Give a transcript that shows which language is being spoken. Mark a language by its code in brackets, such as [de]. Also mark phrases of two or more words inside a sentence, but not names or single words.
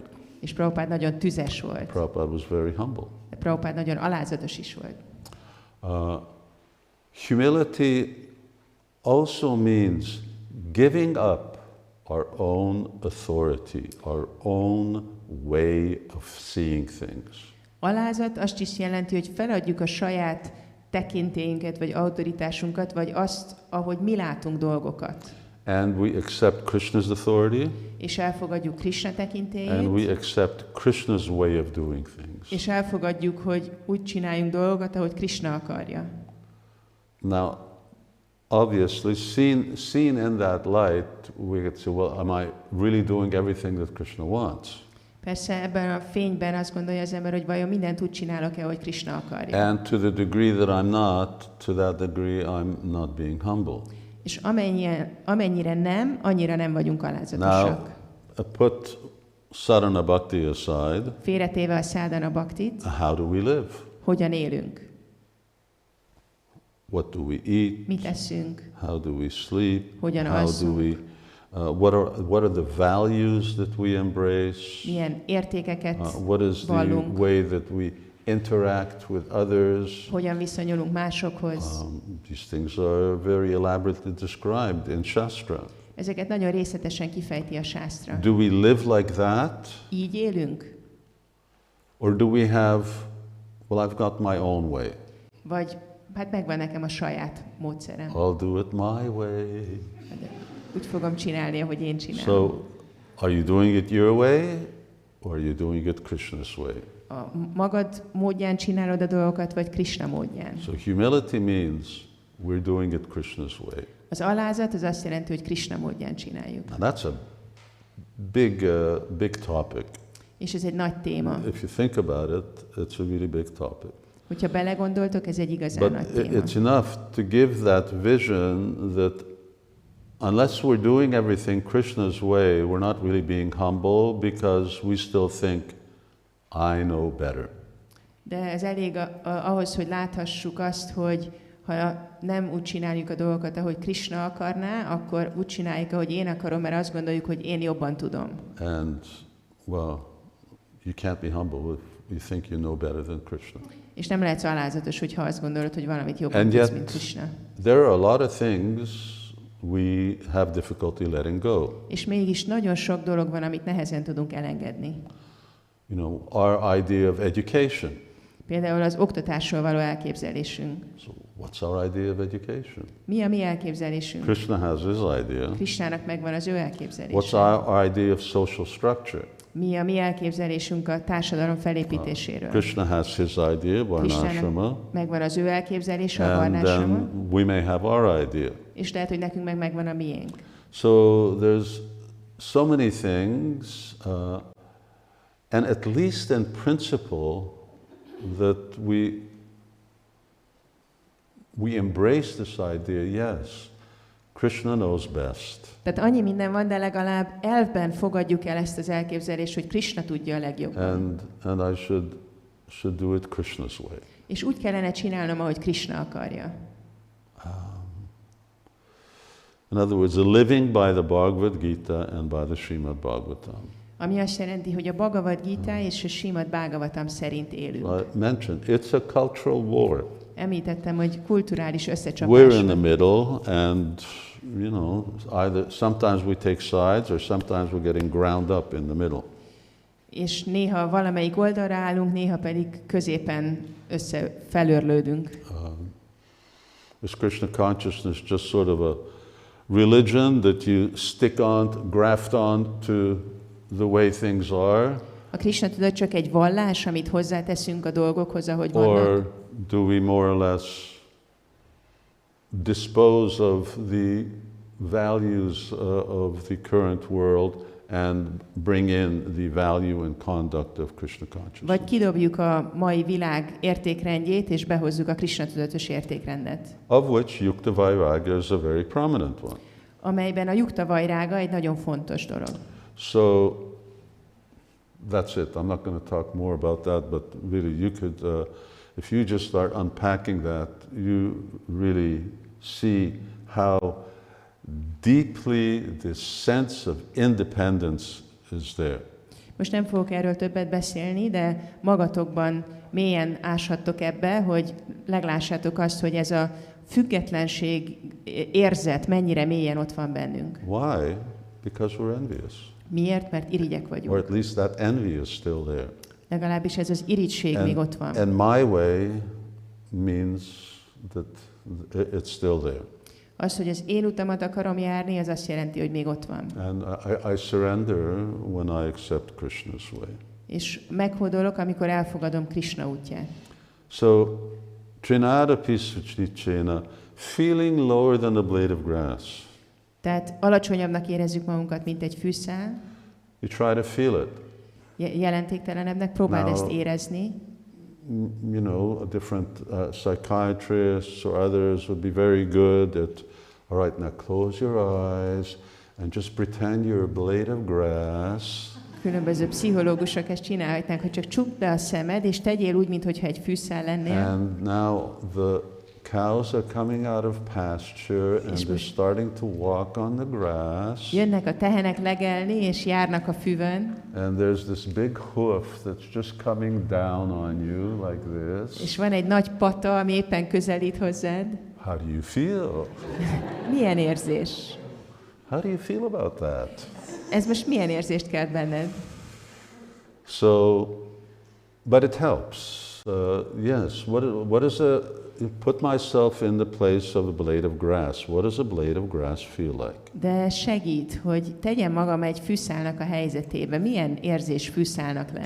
[hu] És Prabhupád nagyon tüzes volt. [en] Prabhupada was very humble. [hu] De Prabhupád nagyon alázatos is volt. [en] Humility also means giving up our own authority, our own way of seeing things. [hu] Alázat azt is jelenti, hogy feladjuk a saját tekintélyünket, vagy autoritásunkat, vagy azt, ahogy mi látunk dolgokat. [en] And we accept Krishna's authority. [hu] És elfogadjuk Krishna [en] And [hu] tekintélyét. [en] we accept Krishna's way of doing things. [hu] És elfogadjuk, hogy úgy csináljunk dolgokat, ahogy Krishna akarja. [en] Now, obviously, seen in that light, we could say, well, am I really doing everything that Krishna wants? [hu] Persze ebben a fényben azt gondolja az ember, hogy vajon mindent úgy csinálok-e, hogy Krishna akarja. [en] And to the degree that I'm not, to that degree I'm not being humble. [hu] És amennyire nem, annyira nem vagyunk alázatosak. [en] Now, put [sa] sadhana bhakti [en] aside. [hu] Félretéve a [sa] sadhana bhaktit, [en] How do we live? [hu] hogyan élünk? [en] What do we eat? [hu] Mit eszünk? [en] How do we sleep? [hu] Hogyan [en] How do [hu] alszunk? [en] we? What are the values that we embrace? [hu] Milyen értékeket [en] What is the [hu] vallunk? [en] way that we interact with others? [hu] Hogyan viszonyulunk másokhoz? [en] These things are very elaborately described in Shastra. [hu] Ezeket nagyon részletesen kifejti a sásztra. [en] Do we live like that? [hu] Így élünk? [en] Or do we have, well, I've got my own way. [hu] Vagy hát megvan nekem a saját módszerem. [en] I'll do it my way. [hu] Úgy fogom csinálni, ahogy én csinálom. [en] So, are you doing it your way, or are you doing it Krishna's way? [hu] A magad módján csinálod a dolgokat, vagy Krishna módján? [en] So humility means we're doing it Krishna's way. [hu] Az alázat az azt jelenti, hogy Krishna módján csináljuk. [en] And that's a big topic. [hu] És ez egy nagy téma. [en] If you think about it, it's a really big topic. [hu] Hogyha belegondoltok, ez egy igazán nagy [en] But [hu] téma. [en] it's enough to give that vision that unless we're doing everything Krishna's way, we're not really being humble because we still think, I know better. [hu] De ez elég ahhoz, hogy láthassuk azt, hogy ha nem úgy csináljuk a dolgokat, ahogy Krishna akarná, akkor úgy csináljuk, ahogy én akarom, mert azt gondoljuk, hogy én jobban tudom. [en] And, well, you can't be humble if you think you know better than Krishna. [hu] És nem lehetsz alázatos, hogyha azt gondolod, hogy valamit jobban [en] And [hu] tudsz, [en] yet, [hu] mint Krishna. [en] there are a lot of things we have difficulty letting go. [hu] És mégis nagyon sok dolog van, amit nehezen tudunk elengedni. [en] You know, our idea of education. [hu] Például az oktatásról való elképzelésünk. [en] So what's our idea of education? [hu] Mi a mi elképzelésünk? [en] Krishna has his idea. [hu] Krishnának megvan az ő [en] What's [hu] elképzelése. [en] our idea of social structure? [hu] Mi a mi elképzelésünk a társadalom felépítéséről? [en] Krishna has his idea, varnashrama. [hu] Krishnának megvan az ő elképzelése, a [en] And [hu] varnashrama, [en] then we may have our idea. [hu] és lehet, hogy nekünk meg megvan a miénk. [en] So there's so many things, and at least in principle, that we embrace this idea, yes, Krishna knows best. [hu] Tehát annyi minden van, de legalább elvben fogadjuk el ezt az elképzelést, hogy Krishna tudja a legjobban. [en] And I should do it Krishna's way. [hu] És úgy kellene csinálnom, ahogy Krishna akarja. [en] In other words, a living by the Bhagavad Gita and by the Srimad Bhagavatam. [hu] Ami azt jelenti, hogy a Bhagavad Gita és a Srimad Bhagavatam szerint élünk. [en] I mentioned, it's a cultural war. [hu] Említettem, hogy kulturális összecsapás. [en] We're in the middle, and you know, either sometimes we take sides, or sometimes we're getting ground up in the middle. [hu] És néha valamelyik oldalra állunk, néha pedig középen felőrlődünk. [en] Is Krishna consciousness just sort of a religion that you stick on, graft on to the way things are? [hu] A Krisna tudat csak egy vallás, amit hozzáteszünk a dolgokhoz, ahogy vannak? [en] Or do we more or less dispose of the values of the current world and bring in the value and conduct of Krishna consciousness? [hu] Vagy kidobjuk a mai világ értékrendjét, és behozzuk a Krisna tudatos értékrendet? [en] Of which [sa] Yukta Vairagya [en] is a very prominent one. [hu] Amelyben a [sa] Yukta Vajrága [hu] egy nagyon fontos dolog. [en] So that's it. I'm not going to talk more about that, but really you could, if you just start unpacking that, you really see how deeply this sense of independence is there. [hu] Most nem fogok erről többet beszélni, de magatokban mélyen áshattok ebbe, hogy meglássátok azt, hogy ez a függetlenség érzet mennyire mélyen ott van bennünk. [en] Why? Because we're envious. [hu] Miért? Mert irigyek vagyunk. [en] Or at least that envy is still there. [hu] Legalábbis ez az irigység még ott van. [en] And my way means that it's still there. [hu] Az, hogy az én utamat akarom járni, az azt jelenti, hogy még ott van. [en] And I surrender when I accept Krishna's way. [hu] És meghódolok, amikor elfogadom Krishna útját. [sa] So, trinada pisuchnichena, [en] feeling lower than a blade of grass. [hu] Tehát alacsonyabbnak érezzük magunkat, mint egy fűszál. [en] You try to feel it. [hu] Jelentéktelenebbnek próbáld ezt érezni. [en] You know, different psychiatrists or others would be very good at, all right, now close your eyes and just pretend you're a blade of grass. [hu] Különböző pszichológusok ezt csinálhatnák, hogy csak csukd be a szemed, és tegyél úgy, mintha egy fűszál lennél. [en] And now the cows are coming out of pasture and they're starting to walk on the grass. [hu] Jönnek a tehenek legelni, és járnak a füvön. [en] And there's this big hoof that's just coming down on you like this. [hu] És van egy nagy pata, ami éppen közelít hozzád. [en] How do you feel? [hu] Milyen érzés? [en] How do you feel about that? [hu] Ez most milyen érzést kelt benned? [en] So, but it helps. Yes, what is put myself in the place of a blade of grass. What does a blade of grass feel like? [hu] De segít, hogy tegyem magam egy fűszálnak a helyzetébe. Milyen érzés fűszálnak lenni?